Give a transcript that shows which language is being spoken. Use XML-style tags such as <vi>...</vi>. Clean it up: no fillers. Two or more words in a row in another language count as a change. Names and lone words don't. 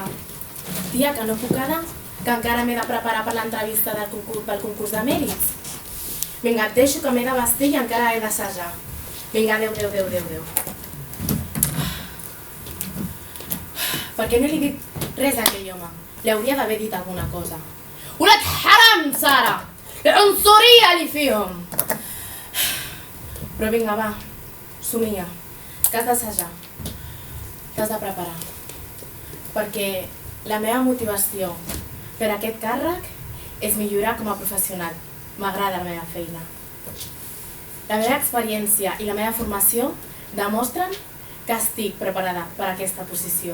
<ca>Tia, que no puc quedar, que encara m'he de preparar per l'entrevista pel concurs de mèrits. Vinga, et deixo que m'he de vestir i encara he d'assajar. Vinga, adéu. Per què no li he dit res a aquell home? Li hauria d'haver dit alguna cosa.</ca> <ar>ولاد حرام سارة العنصرية اللي فيهم.</ar> <ca>Però vinga, va, somia, que has d'assajar, t'has de preparar, perquè la meva motivació per aquest càrrec és millorar com a professional. M'agrada la meva feina. La meva experiència i la meva formació demostren que estic preparada per a aquesta posició.</ca>